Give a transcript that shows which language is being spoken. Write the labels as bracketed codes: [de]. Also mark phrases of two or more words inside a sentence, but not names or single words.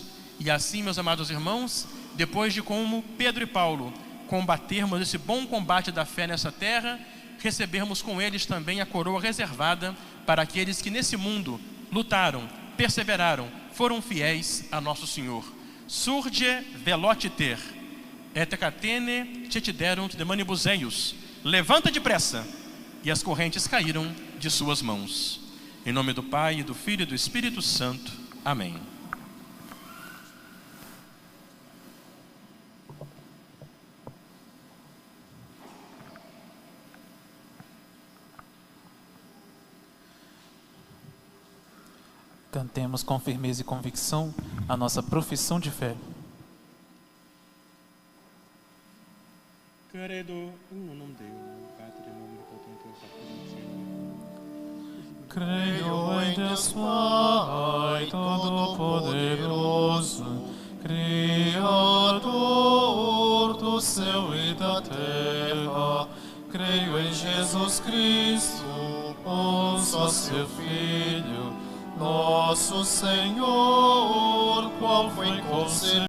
[pt] E assim, meus amados irmãos, depois de, como Pedro e Paulo, combatermos esse bom combate da fé nessa terra, recebermos com eles também a coroa reservada para aqueles que nesse mundo lutaram, perseveraram, foram fiéis a nosso Senhor. [la] Surge velociter, et catene cetiderunt de manibus eius. [pt] Levanta depressa, e as correntes caíram de suas mãos. Em nome do Pai, do Filho e do Espírito Santo. Amém. Cantemos com firmeza e convicção a nossa profissão de fé. [la] Credo in unum Deum, Patrem omnipotentem, [pt] Creio em Deus Pai Todo-Poderoso, Criador do céu e da terra. Creio em Jesus Cristo, o só seu Filho, nosso Senhor, qual foi concebido